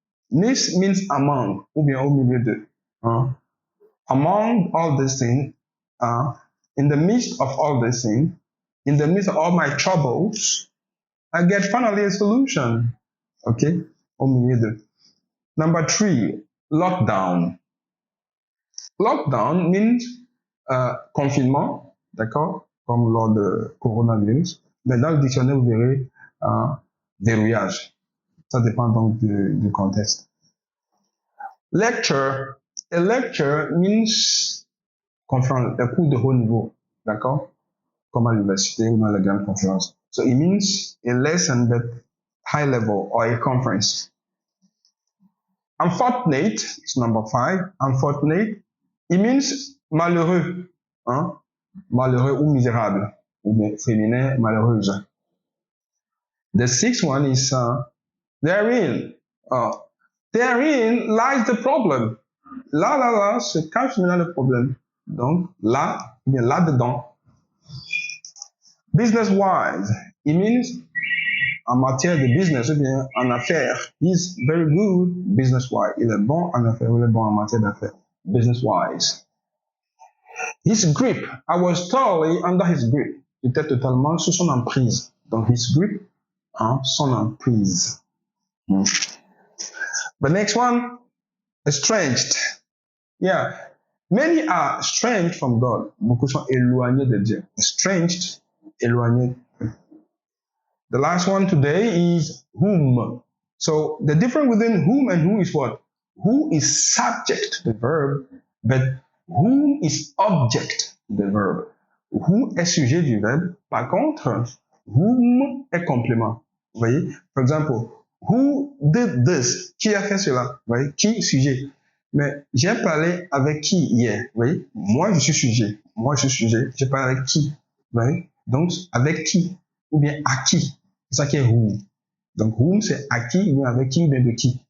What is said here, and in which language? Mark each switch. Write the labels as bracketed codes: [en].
[en] Midst means among, [fr] ou bien au milieu de. [en] Among all these things, in the midst of all these things, in the midst of all my troubles, I get finally a solution. Okay? [fr] Au milieu de. [en] Number 3, lockdown. Lockdown means confinement, d'accord? [fr] Comme lors de coronavirus. Mais dans le dictionnaire, vous verrez verrouillage. Ça dépend donc du contexte. Lecture. [en] A lecture means [fr] conférence, des cours de haut niveau, d'accord? Comme à l'université ou dans les grandes conférences. [en] So it means a lesson but high level or a conference. Unfortunate is number 5. Unfortunate, it means malheureux, hein? [fr] Malheureux ou misérable, ou bien féminin, malheureuse. [en] The 6th one is therein. Therein lies the problem. [fr] Là, se cache maintenant le problème. Donc, là, ou bien là-dedans. [en] Business-wise, it means [fr] en matière de business, ou bien en affaires. [en] He's very good business-wise. [fr] Il est bon en affaires, il est bon en matière d'affaires. [en] Business-wise. His grip, I was totally under his grip. [fr] J'étais totalement sous son emprise. [en] Donc, his grip, [fr] son emprise. [en] The next one, estranged. Yeah. Many are estranged from God. [fr] Beaucoup sont éloignés de Dieu. [en] Estranged, éloignés. The last one today is whom. So the difference within whom and who is what? Who is subject to the verb, but whom is object to the verb. [fr] Who est sujet du verbe. Par contre, whom est complément. Vous voyez? [en] For example, who did this? [fr] Qui a fait cela? Vous voyez? Qui, sujet. Mais j'ai parlé avec qui hier? Vous voyez? Moi, je suis sujet. Moi, je suis sujet. J'ai parlé avec qui? Vous voyez? Donc, avec qui? Ou bien à qui? C'est ça qui est whom. Donc, whom, c'est à qui, ou bien avec qui, ou bien de qui.